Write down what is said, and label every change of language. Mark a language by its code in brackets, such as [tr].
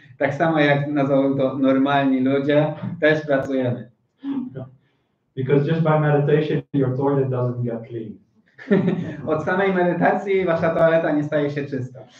[pl] Tak samo jak nazwałbym to normalni ludzie, też pracujemy. [en] Because just by meditation, your toilet doesn't get clean. [pl] Od samej medytacji wasza toaleta nie staje się czysta.